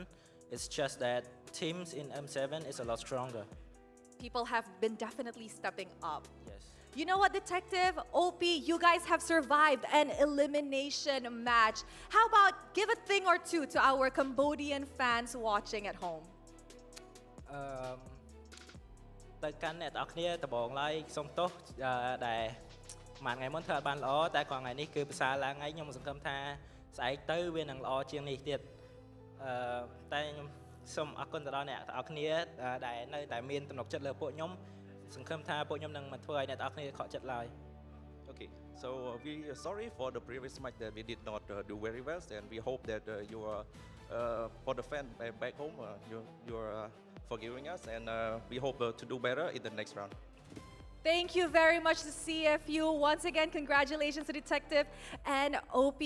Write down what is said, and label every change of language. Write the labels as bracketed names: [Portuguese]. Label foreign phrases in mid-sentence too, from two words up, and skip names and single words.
[English] It's just that teams in M7 is a lot stronger. People have been definitely stepping up. Yes. You know what, Detective? OP, you guys have survived an elimination match. How about give a thing or two to our Cambodian fans watching at home? [Khmer] ទៅកាន់អ្នកទាំងអស់គ្នាដំបងឡើយសូមទោសដែលមួយថ្ងៃមុនធ្វើអត់បានល្អតែគ្រាន់ថ្ងៃនេះគឺភាសាឡើងថ្ងៃខ្ញុំសង្ឃឹមថាស្អែកទៅវានឹងល្អជាងនេះទៀតតែខ្ញុំសូមអរគុណទៅដល់អ្នកទាំងអស់គ្នាដែលនៅតែមានទំនុកចិត្តលើពួកខ្ញុំសង្ឃឹមថាពួកខ្ញុំនឹងមិនធ្វើឲ្យអ្នកទាំងអស់គ្នាខកចិត្តឡើយ [English] Okay, so we are sorry for the previous match that we did not do very well, and we hope that you are for the fan back home you are forgiving us, and we hope to do better in the next round. Thank you very much to CFU. Once again, congratulations to Detective and OP.